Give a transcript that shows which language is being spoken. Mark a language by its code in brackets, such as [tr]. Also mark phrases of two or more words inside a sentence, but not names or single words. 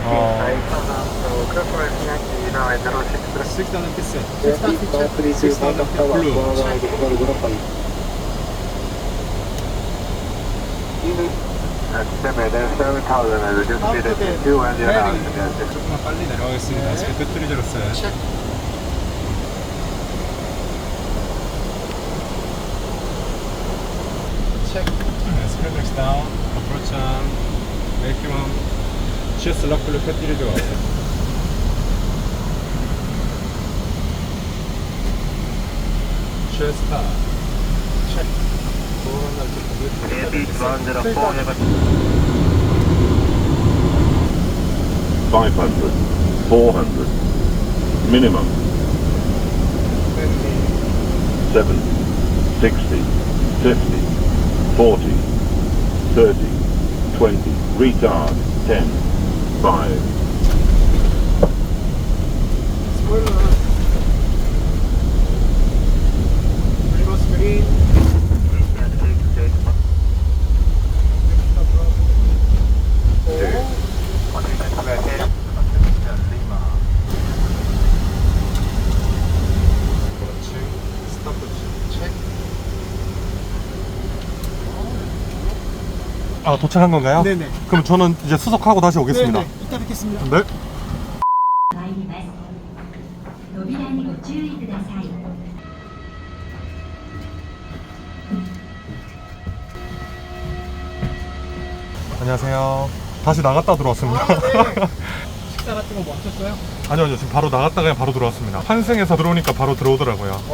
[en] 6,000 pieces. [ko] 조금만 빨리 내려가겠습니다. 제 배터리 들었어요. [en] Check. Spreaders down. Approach on. Maximum. [ko] Just 럭블로 배터리 들어갔어요. [en] Just start. Check. 500, 400, minimum. 70, 60, 50, 40, 30, 20, retard, 10, 5. reverse green. [ko] 그렇지. [en] stop check. [ko] 도착한 건가요? 네네. 그럼 저는 이제 수속하고 다시 오겠습니다. 네네. 이따 뵙겠습니다. 네. [ja] 参ります。扉にご注意ください。 [ko] 안녕하세요. 다시 나갔다 들어왔습니다. 식사 같은 거 뭐 하셨어요? 아니요, 지금 바로 나갔다 그냥 바로 들어왔습니다. 환승해서 들어오니까 바로 들어오더라고요.